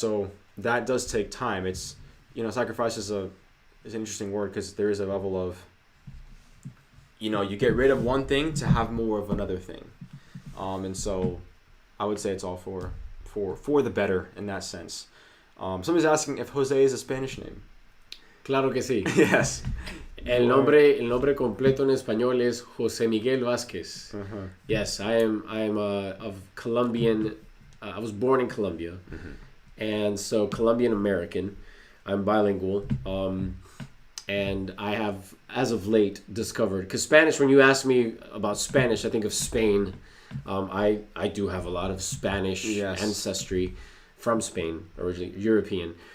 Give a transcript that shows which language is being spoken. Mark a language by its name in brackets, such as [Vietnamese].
[English] So that does take time. It's, sacrifice is an interesting word, because there is a level of, you get rid of one thing to have more of another thing. And so I would say it's all for the better in that sense. Somebody's asking if Jose is a Spanish name. [Spanish] Claro que sí. [English] Yes. [Spanish] El nombre completo en español es José Miguel Vázquez. Uh-huh. [English] Yes, I am of Colombian. I was born in Colombia, and so Colombian American. I'm bilingual, and I have, as of late, discovered, because Spanish. When you ask me about Spanish, I think of Spain. I do have a lot of Spanish ancestry from Spain, originally European.